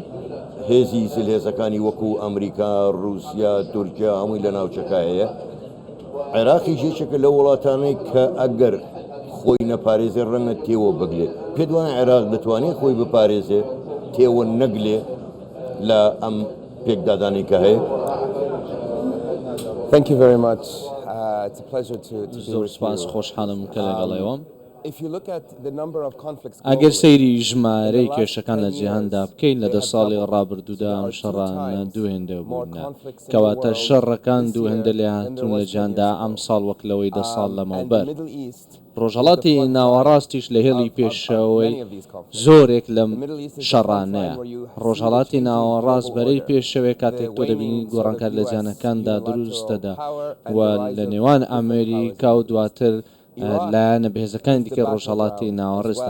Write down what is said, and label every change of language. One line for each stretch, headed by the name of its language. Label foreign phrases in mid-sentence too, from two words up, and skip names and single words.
Central Kurdish: هێزی سلهێزەکانی وەکو ئەمریکا، رووسیا، تورکیا هەمووی لە ناوچەکایە. عێراقی یەکێکە لە وڵاتانەی کە ئەگەر خۆی نەپارێزێ ڕەنگە تێوە بگلێ. پێت وایە عێراق دەتوانێت خۆی بپارێزێ تێوە نەگلێ لە ئەم پێکدادانی کە هەیە؟
English: Thank you very much. It's a pleasure to be
Central Kurdish: زۆر
English: with
Central Kurdish: سپاس
English: you.
Central Kurdish: خۆشحاڵم کە لەگەڵێوەم.
English: If you look at the number of conflicts
Central Kurdish: ئەگەر
English: globally,
Central Kurdish: سەیری ژمارەی کێشەکان لە جیهاندا بکەین لە 10 ساڵی ڕابردوودا ئەم شەڕانە دوو هێندە بوونە، کەواتە شەڕەکان دوو هێندە لێ هاتوون لە جیهاندا ئەم ساڵ وەک لەوەی 10 ساڵ
English: and
Central Kurdish: لەمەوبەر.
English: the Middle East,
Central Kurdish: ڕۆژهەڵاتی ناوەڕاستیش لە هێڵی پێشەوەی زۆرێک لەم شەڕانەیە. ڕۆژهەڵاتی ناوەڕاست بەرەی پێشەوەی کاتێک تۆ دەبینی گۆڕانکار لە جیهانەکاندا دروستەدا و لە نێوان ئەمریکا و دواتر لایەنە بەهێزەکانی دیکە ڕۆژهەڵاتی ناوەڕێستە.